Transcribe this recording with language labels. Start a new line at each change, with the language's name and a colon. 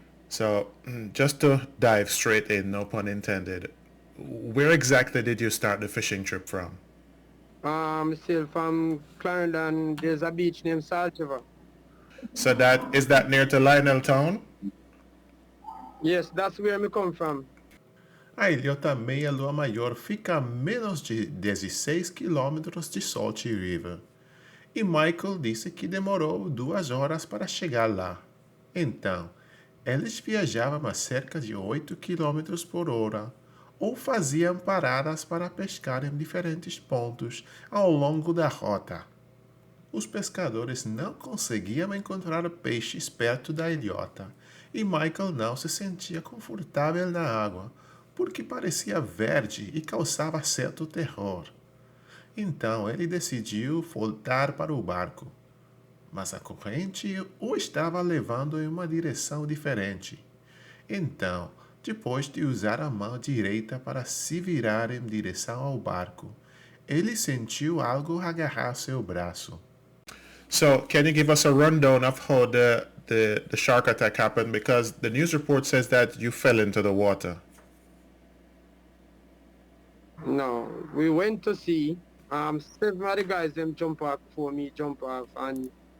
English: So, just to dive straight in, no pun intended, where exactly did you start the fishing trip from? Still from Clarendon, there's a beach named Salt River. So that is that near to Lionel Town? Yes, that's where me come from.
Portuguese: A ilhota Meia Lua Maior fica a menos de 16 quilômetros de Salt River. E Michael disse que demorou 2 horas para chegar lá. Então, eles viajavam a cerca de 8 quilômetros por hora, ou faziam paradas para pescar em diferentes pontos ao longo da rota. Os pescadores não conseguiam encontrar peixes perto da ilhota, e Michael não se sentia confortável na água, porque parecia verde e causava certo terror. Então ele decidiu voltar para o barco, mas a corrente o estava levando em uma direção diferente. Então, depois de usar a mão direita para se virar em direção ao barco, ele sentiu algo agarrar seu braço.
English: So, can you give us a rundown of how the shark attack happened? Because the news report says that you fell into the water. No, we went to sea. 7 of the guys them jump off before me jump off, and